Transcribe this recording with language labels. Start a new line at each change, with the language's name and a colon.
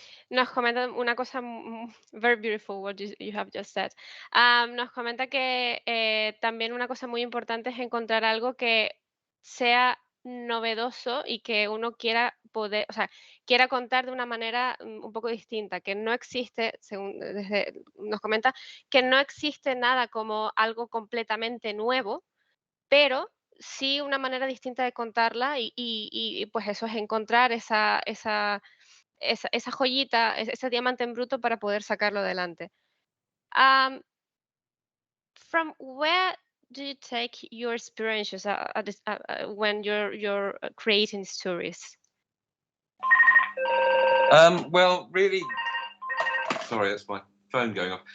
Spanish: Nos comenta una cosa
English: very beautiful what you have just said.
Spanish: Nos comenta que también una cosa muy importante es encontrar algo que sea novedoso y que uno quiera poder, o sea, quiera contar de una manera un poco distinta, que no existe, según nos comenta, que no existe nada como algo completamente nuevo, pero sí una manera distinta de contarla y pues eso es encontrar esa joyita, ese diamante en bruto para poder sacarlo adelante.
English: Um, from where do you take your experiences when you're creating stories? Well, really, sorry, that's my phone going off.